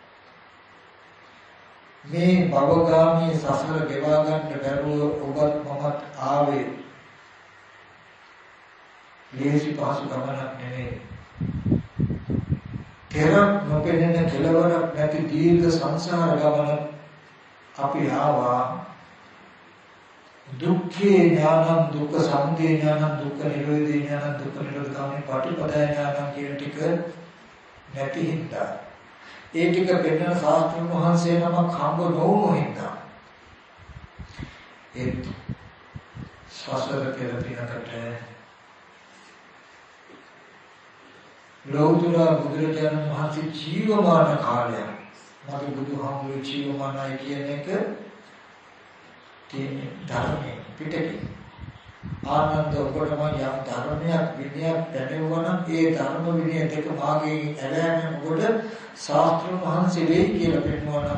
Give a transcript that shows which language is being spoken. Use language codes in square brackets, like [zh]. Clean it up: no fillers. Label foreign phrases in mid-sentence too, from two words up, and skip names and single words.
[si] මේ භවගාමී සසර ගෙවා ගන්න බැරුව ඔබත් මමත් ආවේ ලේසි පහසු ගමනක් නෙවෙයි. තෙරක් නොපෙනෙන කෙලවරක් නැති දීර්ඝ සංසාර ගමන අපි ආවා. [pi] දුක්ඛේ ඥානං දුක්ඛ සමුදය ඥානං දුක්ඛ නිරෝධේ ඥානං දුක්ඛ නිරෝධ ගාමී පටිපදා ඥානං [si] කියන ටික නැති හින්දා ඒ ටික පෙන්වන ශාස්ත්‍රඥ වහන්සේ නමක් හම්බ නොවුණු හින්දා ඒ සසර කියලා පිනකට ලෞතර බුදුරජාණන් වහන්සේ ජීවමාන කාලය මගේ බුදුහාමුදුරුවෝ ජීවමානයි කියන එක තියෙන ධර්මයේ පිටකේ ආනන්ද ඔබටම යම් ධර්මයක් විනයක් දැනෙවන ඒ ධර්ම විනය දෙක මාගේ ඇලෑමෙන් ඔබට ශාස්ත්‍රඥ වහන්සේ වෙයි කියලා පෙන්වනවා.